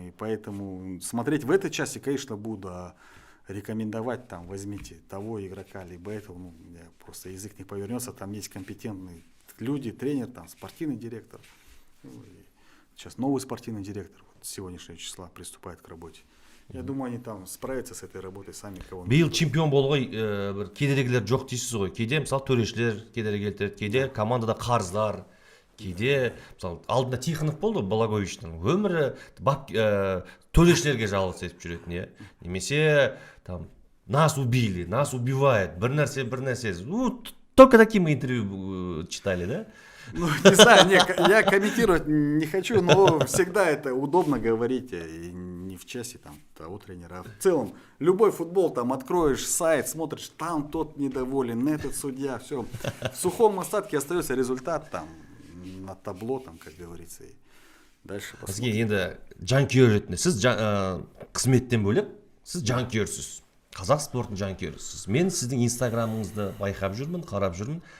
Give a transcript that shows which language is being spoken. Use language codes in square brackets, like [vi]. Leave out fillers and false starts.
[ru] И поэтому смотреть в этой части, конечно, буду, а рекомендовать там, возьмите того игрока, либо этого, ну, просто язык не повернется, там есть компетентные люди, тренер, там, спортивный директор. Ну, и сейчас новый спортивный директор вот, с сегодняшнего числа приступает к работе. Я думаю, они там справятся с этой работой сами, кого [kk] биыл чемпион болуға бір кедергілер жоқ дейсіз ғой. Кейде мысалы төрешілер кедергі келтіреді, кейде командада қарыздар, кейде мысалы алдында Тихонов болды, Благовичтің өмірі төрешілерге жалғыз етіп жүретін, иә. Немесе [ru] там нас убили, нас убивает, [kk] бір нәрсе. [ru] Ну, только такие мы интервью читали, да? Ну, не знаю, я комментировать не хочу, но всегда это удобно говорить, и не в честь там, того тренера. А в целом, любой футбол, там, откроешь сайт, смотришь, там тот недоволен, этот судья, все. В сухом остатке остается результат там, на табло, там, как говорится, и дальше посмотрим. [kk] Сізге енді жанкүйер ретінде, сіз қызметтен бөлек, сіз жанкүйерсіз. Қазақ спортының жанкүйерісіз. Мен сіздің инстаграмыңызды байқап жүрмін, қарап жүрмін.